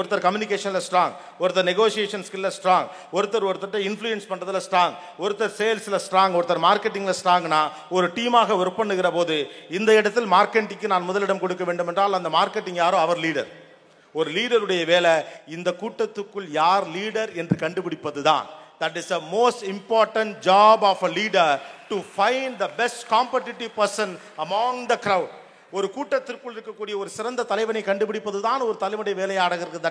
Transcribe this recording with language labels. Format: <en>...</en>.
<ta>ஒருத்தர் கம்யூனிகேஷன்ல ஸ்ட்ராங், ஒருத்தர் negotiation ஸ்கில்ல strong, ஒருத்தர் இன்ஃப்ளூயன்ஸ் பண்றதுல ஸ்ட்ராங், ஒருத்தர் சேல்ஸ்ல ஸ்ட்ராங், ஒருத்தர் மார்க்கெட்டிங்ல ஸ்ட்ராங்னா ஒரு டீமாக ஒர்க் பண்ணுகிற போது இந்த இடத்தில் மார்க்கெட்டிங்க்கு நான் முதலிடம் கொடுக்க வேண்டும் என்றால் அந்த மார்க்கெட்டிங் யாரோ அவர் லீடர். ஒரு லீடருடைய வேலை இந்த கூட்டத்துக்குள் யார் லீடர் என்று கண்டுபிடிப்பது தான்.</ta> <en>That is the most important job of a leader, to find the best competitive person among the crowd.</en> <ta>ஒரு கூட்டத்திற்குள் இருக்கக்கூடிய ஒரு சிறந்த தலைவனை கண்டுபிடிப்பது தான் ஒரு தலைவனுடைய வேலையாக இருக்கு.</ta>